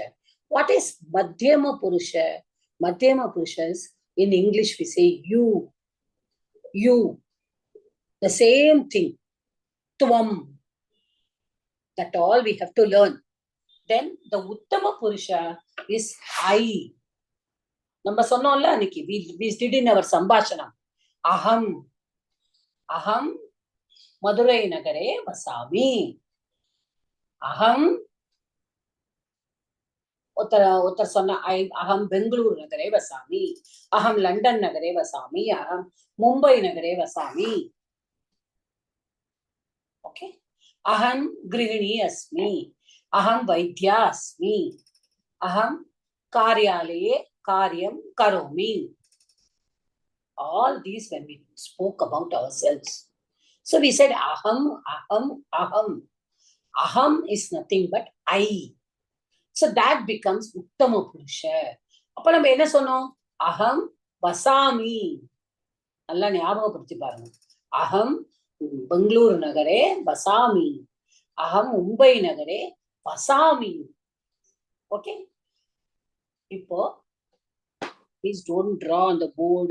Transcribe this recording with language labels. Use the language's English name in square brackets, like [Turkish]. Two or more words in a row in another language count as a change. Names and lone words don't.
[English] What is [Sanskrit] मध्यम पुरुष? मध्यम पुरुष [English] is, in English we say you. The same thing. Tvam. That all we have to learn. Then the [Sanskrit] उत्तम पुरुष [English] is I. Number [Tamil] சொன்னோல்ல அன்னிக்கு [English] we did in our Sambhashanam. [Sanskrit] अहं मदुरै नगरे वसामि. Aham Uttar sonna अहं बेङ्गलूरु नगरे वसामि. अहं लण्डन नगरे वसामि. अहं मुम्बई नगरे वसामि. Okay. अहं गृहिणी अस्मि. अहं वैद्या अस्मि. अहं कार्यालये कार्यं करोमि. [English] All these when we spoke about ourselves. So we said aham. Aham is nothing but I. So that becomes [Sanskrit] उत्तम पुरुष. [Tamil] அப்ப நம்ம என்ன சொன்னோம்? [Sanskrit] अहं वसामि. [Tamil] நல்லா ஞாபகப்படுத்தி பாருங்க. [Sanskrit] अहं बेङ्गलूरु नगरे वसामि. अहं मुम्बई नगरे वसामि. [English] Okay? இப்போ please don't draw on the board.